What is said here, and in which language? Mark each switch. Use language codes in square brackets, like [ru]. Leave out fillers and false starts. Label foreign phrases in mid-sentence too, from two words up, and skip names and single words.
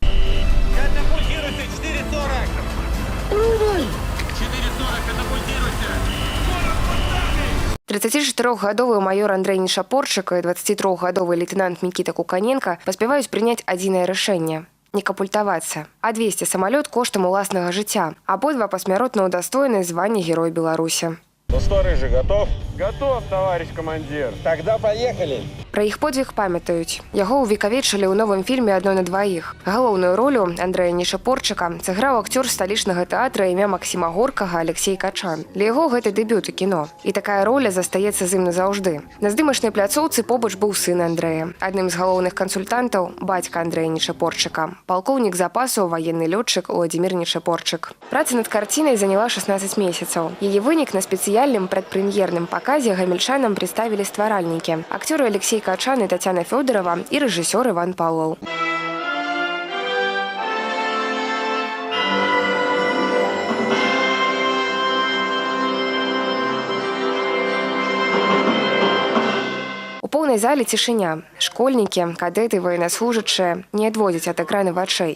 [be] 34-гадовы майор Андрей Нешапорчык і 23-гадовы лейтенант Мікіта Куканенка паспяваюць прыняць адзінае рашэнне – не капультавацца, а адвезці самалёт коштам уласнага жыцця. Абодва пасмяротна ўдастоены звання Герой Беларуси. [ru] Ну что, Рыжий, готов? Готов, товарищ командир. Тогда поехали. [be] Пра іх подзвіг памятаюць. Яго ўвекавечылі ў новым фільме «Адно на дваіх». Галоўную ролю Андрэя Нешапорчыка сыграў акцёр сталічнага тэатра імя Максіма Горкага Алексей Качан. Для яго гэта дэбют у кіно. І такая роля застаецца з ім назаўжды. На здымачнай пляцоўцы побач быў сын Андрэя. Адным з галоўных кансультантаў – бацька Андрэя Нешапорчыка. Палкоўнік запасу, ваенны лётчык Владзімір Нешапорчык. Праца над карцінай заняла 16 месяцаў. Яе вынік на спецыяльным прадпрэм'ерным паказе гамельчанам прадставілі стваральнікі. [ru] Акцёры Алексей Качан и Татьяна Федорова и режиссер Иван Павлов. [be] У поўнай зале цішыня. Школьнікі, кадэты, военнослужачыя не адводзяць ад экрана вачэй.